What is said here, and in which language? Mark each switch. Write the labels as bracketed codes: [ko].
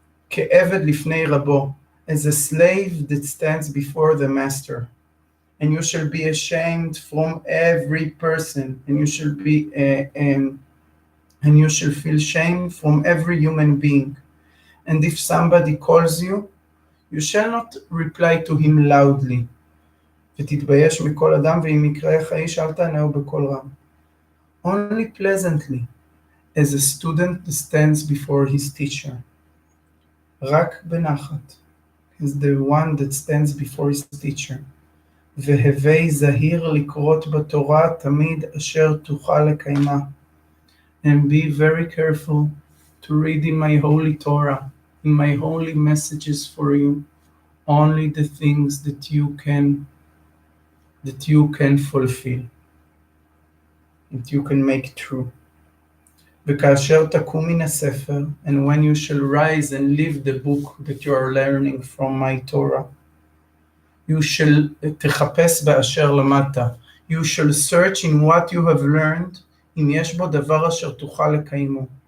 [he] כעבד לפני רבו, [en] as a slave that stands before the master. And you shall be ashamed from every person, and you shall be and you shall feel shame from every human being. And if somebody calls you, you shall not reply to him loudly. [he] ותתבייש מכל אדם, ואם יקראך איש אל תענהו בקול רם. [en] Only pleasantly, as a student stands before his teacher. [he] רק בנחת, [en] as the one that stands before his teacher. [he] והווי זהיר לקרות בתורה תמיד אשר תוכל לקיימה. [en] And be very careful to read in my holy Torah, in my holy messages for you, only the things that you can fulfill. that you can make true. [he] וכאשר תקום מן הספר, [en] and when you shall rise and leave the book that you are learning from my Torah, you shall [he] תחפש באשר למטה, [en] you shall search in what you have learned, [he] אם יש בו דבר אשר תוכל לקיימו.